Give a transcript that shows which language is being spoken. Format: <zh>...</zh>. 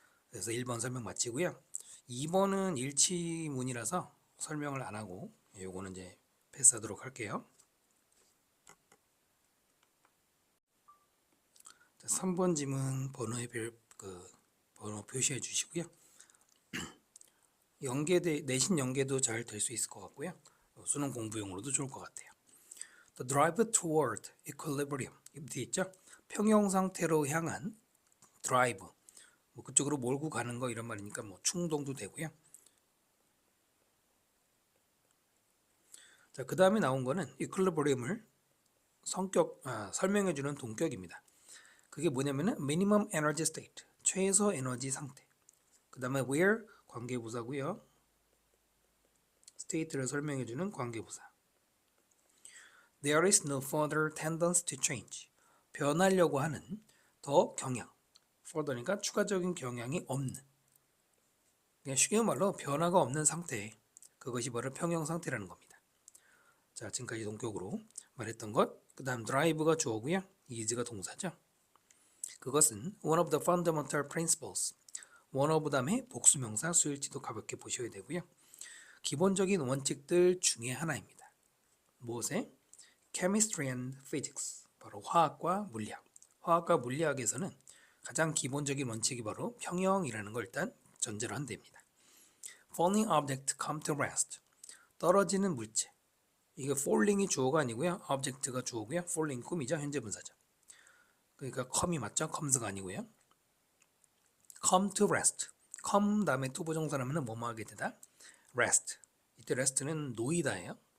<ko>그래서 1번 설명 마치고요. 2번은 일치문이라서 설명을 안 하고 요거는 이제 패스하도록 할게요. 3번 지문 번호 표시해 주시고요. 내신 연계도 잘 될 수 있을 것 같고요. 수능 공부용으로도 좋을 것 같아요.</ko> <en>The drive toward equilibrium.</en> <ko>이렇게 있죠. 평형 상태로 향한 드라이브. 그쪽으로 몰고 가는 거 이런 말이니까 충동도 되고요. 자, 그 다음에 나온 거는 equilibrium을 설명해주는 동격입니다. 그게 뭐냐면은</ko> <en>minimum energy state,</en> <ko>최소 에너지 상태. 그 다음에 where, 관계부사고요. state를 설명해주는 관계부사.</ko> <en>There is no further tendency to change.</en> <ko>변하려고 하는 더 경향. further니까 추가적인 경향이 없는. 그냥 쉽게 말로 변화가 없는 상태. 그것이 바로 평형 상태라는 겁니다. 자, 지금까지 동격으로 말했던 것. 그 다음 drive가 주어고요. is가 동사죠. 그것은</ko> <en>one of the fundamental principles.</en> <ko>one of 다음에 복수명사 수일지도 가볍게 보셔야 되고요. 기본적인 원칙들 중에 하나입니다. 무엇에?</ko> <en>Chemistry and Physics.</en> <ko>바로 화학과 물리학. 화학과 물리학에서는 가장 기본적인 원칙이 바로 평형이라는 걸 일단 전제로 한답니다.</ko> <en>Falling object come to rest.</en> <ko>떨어지는 물체. 이게 falling이 주어가 아니고요. object가 주어고요. falling 꿈이죠. 현재 분사죠. 그러니까 come이 맞죠? comes가 아니고요.</ko> <en>come to rest.</en> <ko>come 다음에 to 부정사라면 뭐뭐 하게 되다?</ko> <en>rest.</en> <ko>이때 rest는 놓이다예요.</ko>